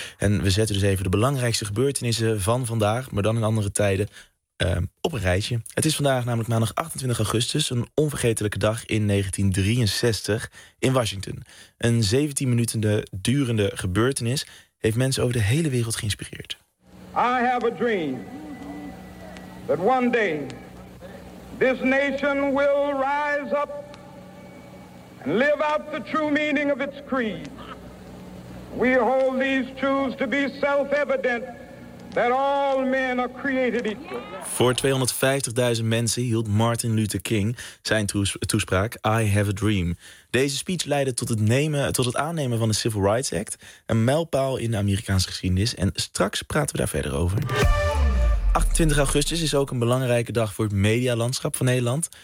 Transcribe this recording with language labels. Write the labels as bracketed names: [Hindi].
[Dutch] En we zetten dus even de belangrijkste gebeurtenissen van vandaag, maar dan in andere tijden, op een rijtje. Het is vandaag namelijk maandag 28 augustus, een onvergetelijke dag in 1963 in Washington. Een 17 minuten durende gebeurtenis heeft mensen over de hele wereld geïnspireerd. [English] I have a dream that one day this nation will rise up and live out the true meaning of its creed. We hold these truths to be self-evident. That all men are created equal. [Dutch] Voor 250.000 mensen hield Martin Luther King zijn toespraak I Have a Dream. Deze speech leidde tot het aannemen van de Civil Rights Act, een mijlpaal in de Amerikaanse geschiedenis. En straks praten we daar verder over. 28 augustus is ook een belangrijke dag voor het medialandschap van Nederland.